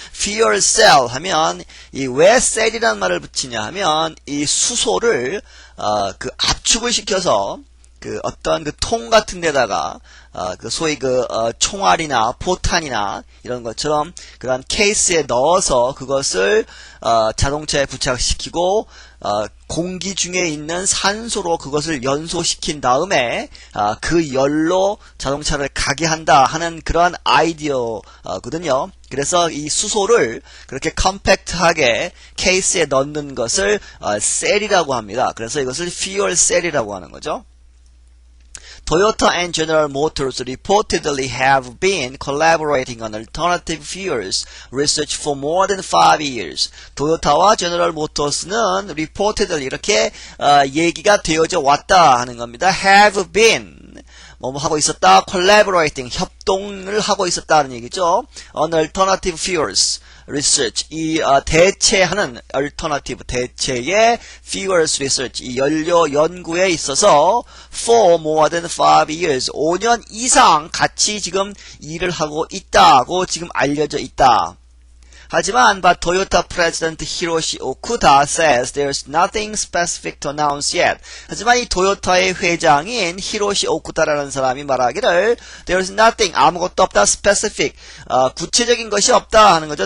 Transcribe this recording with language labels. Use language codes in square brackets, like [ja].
[ko] fuel cell 하면 이 왜 cell이라는 말을 붙이냐 하면 이 수소를 압축을 시켜서 어떤 통 같은 데다가 소위 총알이나 포탄이나 이런 것처럼 그런 케이스에 넣어서 그것을 자동차에 부착시키고 공기 중에 있는 산소로 그것을 연소시킨 다음에 그 열로 자동차를 가게 한다 하는 그런 아이디어거든요. 그래서 이 수소를 그렇게 컴팩트하게 케이스에 넣는 것을 셀이라고 합니다. 그래서 이것을 fuel 셀이라고 하는 거죠. [en] Toyota and General Motors reportedly have been collaborating on alternative fuels research for more than 5 years. [ko] 토요타와 제너럴 모터스는 reportedly 이렇게 얘기가 되어져 왔다 하는 겁니다. have been 뭐뭐 하고 있었다, collaborating 협동을 하고 있었다는 얘기죠. [en] on alternative fuels research [ko] 이 대체하는 alternative 대체의 fuels research 이 연료 연구에 있어서 [en] for more than 5 years [ko] 5년 이상 같이 지금 일을 하고 있다고 지금 알려져 있다. 하지만 [en] but Toyota President Hiroshi Okuda says there's nothing specific to announce yet. [ko] 하지만 이 토요타의 회장인 히로시 오쿠다라는 사람이 말하기를 [en] there's nothing [ko] 아무것도 없다 specific 구체적인 것이 없다 하는 거죠.